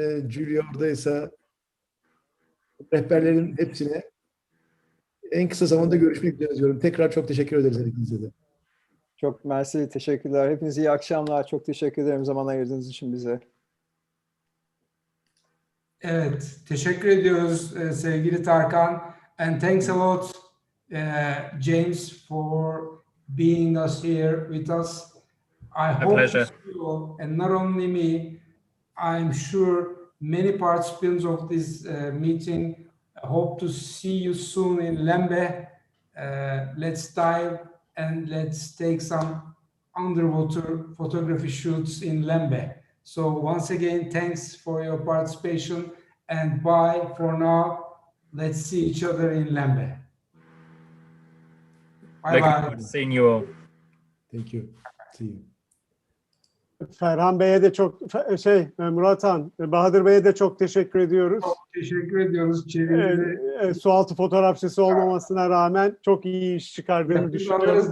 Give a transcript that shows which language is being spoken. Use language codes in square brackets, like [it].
[tr] Julia oradaysa rehberlerin hepsine en kısa zamanda görüşmek üzere diyorum. Tekrar çok teşekkür ederiz hepinize de. Çok mersi, teşekkürler. Hepinize iyi akşamlar. Çok teşekkür ederim zaman ayırdığınız için bize. Evet, teşekkür ediyoruz sevgili Tarkan. [en] And thanks a lot James for being here with us. I hope pleasure. to see you all, and not only me, I'm sure many participants of this meeting hope to see you soon in Lembeh. Let's dive and let's take some underwater photography shoots in Lembeh. So once again, thanks for your participation, and bye for now. Let's see each other in Lembeh. Bye Looking bye. forward to seeing you all. Thank you. See you. [tr] Ferhan Bey'e de çok Murat Han, Bahadır Bey'e de çok teşekkür ediyoruz. Çok teşekkür ediyoruz. Çevirdi. Sualtı fotoğrafçısı olmamasına rağmen çok iyi iş çıkardığını düşünüyorum.